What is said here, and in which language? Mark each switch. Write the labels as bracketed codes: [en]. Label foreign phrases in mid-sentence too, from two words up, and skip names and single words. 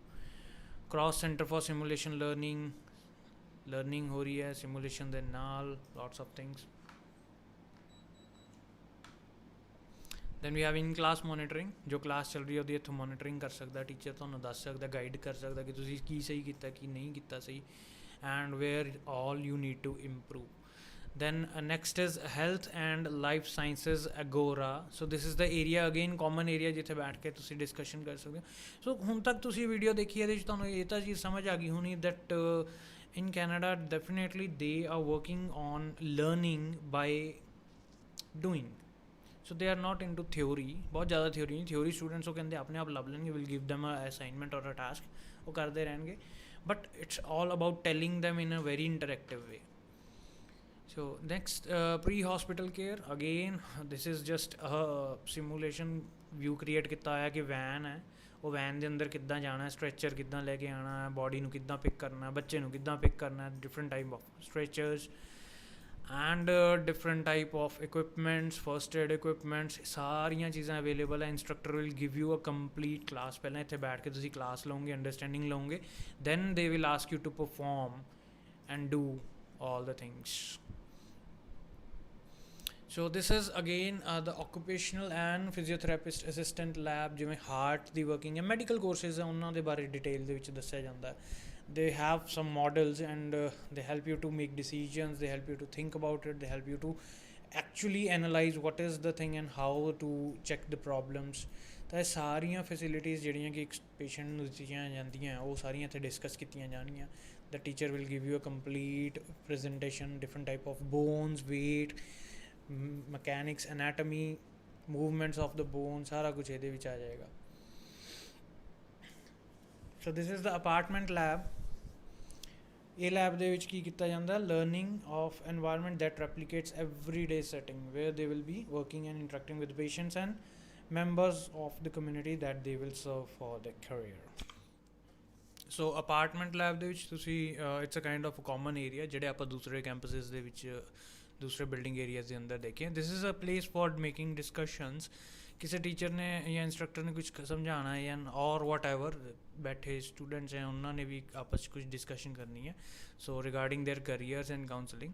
[en] cross center for simulation learning [pa] ਹੋ ਰਹੀ ਹੈ ਸਿਮੂਲੇਸ਼ਨ ਦੇ ਨਾਲ, [en] lots of things. then we have in class monitoring, [pa] ਜੋ ਕਲਾਸ ਚੱਲ ਰਹੀ ਹੈ ਉਹਦੀ ਇੱਥੋਂ ਮੋਨੀਟਰਿੰਗ ਕਰ ਸਕਦਾ ਟੀਚਰ, ਤੁਹਾਨੂੰ ਦੱਸ ਸਕਦਾ, ਗਾਈਡ ਕਰ ਸਕਦਾ ਕਿ ਤੁਸੀਂ ਕੀ ਸਹੀ ਕੀਤਾ, ਕੀ ਨਹੀਂ ਕੀਤਾ ਸਹੀ, [en] and where all you need to improve. Then next is health and life sciences agora. So this is the area again common area [pa] ਜਿੱਥੇ ਬੈਠ ਕੇ ਤੁਸੀਂ ਡਿਸਕਸ਼ਨ ਕਰ ਸਕਦੇ ਹੋ। ਸੋ ਹੁਣ ਤੱਕ ਤੁਸੀਂ ਵੀਡੀਓ ਦੇਖੀ, ਇਹਦੇ ਵਿੱਚ ਤੁਹਾਨੂੰ ਇਹ ਤਾਂ ਚੀਜ਼ ਸਮਝ ਆ ਗਈ ਹੋਣੀ [en] that in Canada definitely they are working on learning by doing. So they are not into theory, [pa] ਬਹੁਤ ਜ਼ਿਆਦਾ ਥਿਓਰੀ ਨਹੀਂ। [en] theory students [pa] ਉਹ ਕਹਿੰਦੇ ਆਪਣੇ ਆਪ ਲੱਭ ਲੈਣਗੇ, [en] will give them a assignment or a task, [pa] ਉਹ ਕਰਦੇ ਰਹਿਣਗੇ, [en] but it's all about telling them in a very interactive way. So next, pre-hospital care. Again, this is just a simulation view create [pa] ਕੀਤਾ ਹੋਇਆ ਕਿ ਵੈਨ ਹੈ, ਉਹ ਵੈਨ ਦੇ ਅੰਦਰ ਕਿੱਦਾਂ ਜਾਣਾ, ਸਟ੍ਰੈਚਰ ਕਿੱਦਾਂ ਲੈ ਕੇ ਆਉਣਾ ਹੈ, ਬੋਡੀ ਨੂੰ ਕਿੱਦਾਂ ਪਿਕ ਕਰਨਾ, ਬੱਚੇ ਨੂੰ ਕਿੱਦਾਂ ਪਿਕ ਕਰਨਾ, [en] different type of stretchers and different type of equipments first aid equipments, [pa] ਸਾਰੀਆਂ ਚੀਜ਼ਾਂ ਅਵੇਲੇਬਲ ਹੈ। [en] instructor will give you a complete class. [pa] ਪਹਿਲਾਂ ਇੱਥੇ ਬੈਠ ਕੇ ਤੁਸੀਂ ਕਲਾਸ ਲਓਗੇ, ਅੰਡਰਸਟੈਂਡਿੰਗ ਲਓਗੇ, [en] then they will ask you to perform and do all the things. So this is again the occupational and physiotherapist assistant lab, [pa] ਜਿਵੇਂ ਹਾਰਟ ਦੀ ਵਰਕਿੰਗ ਜਾਂ [en] medical courses [pa] ਹੈ ਉਹਨਾਂ ਦੇ ਬਾਰੇ ਡਿਟੇਲ ਦੇ ਵਿੱਚ ਦੱਸਿਆ ਜਾਂਦਾ। [en] they have some models and they help you to make decisions, they help you to think about it, they help you to actually analyze what is the thing and how to check the problems. [pa] ਤਾਂ ਇਹ ਸਾਰੀਆਂ ਫੈਸਿਲਿਟੀਜ਼ ਜਿਹੜੀਆਂ ਕਿ ਇੱਕ ਪੇਸ਼ੈਂਟ ਨੂੰ ਦਿੱਤੀਆਂ ਜਾਂਦੀਆਂ ਉਹ ਸਾਰੀਆਂ ਇੱਥੇ ਡਿਸਕਸ ਕੀਤੀਆਂ ਜਾਣਗੀਆਂ। [en] the teacher will give you a complete presentation, different type of bones, weight, mechanics, anatomy, movements of the bone, [pa] ਸਾਰਾ ਕੁਝ ਇਹਦੇ ਵਿੱਚ ਆ ਜਾਏਗਾ। [en] so this is the apartment lab. [pa] ਇਹ ਲੈਬ ਦੇ ਵਿੱਚ ਕੀ ਕੀਤਾ ਜਾਂਦਾ, [en] learning of environment that replicates everyday setting where they will be working and interacting with patients and members of the community that they will serve for their career. [pa] ਸੋ ਅਪਾਰਟਮੈਂਟ ਲੈਬ ਦੇ ਵਿੱਚ ਤੁਸੀਂ [en] it's a kind of common area [pa] ਜਿਹੜੇ ਆਪਾਂ ਦੂਸਰੇ ਕੈਂਪਸਿਸ ਦੇ ਵਿੱਚ ਦੂਸਰੇ [en] building areas [pa] ਦੇ ਅੰਦਰ ਦੇਖੇ। [en] this is a place for making discussions. [pa] ਕਿਸੇ ਟੀਚਰ ਨੇ ਜਾਂ ਇੰਸਟਰਕਟਰ ਨੇ ਕੁਝ ਸਮਝਾਉਣਾ ਹੈ ਜਾਂ ਔਰ [en] whatever, [pa] ਬੈਠੇ ਸਟੂਡੈਂਟਸ हैं ਉਹਨਾਂ ਨੇ ਵੀ ਆਪਸ 'ਚ ਕੁਝ ਡਿਸਕਸ਼ਨ ਕਰਨੀ ਹੈ, ਸੋ [en] regarding their careers and counselling.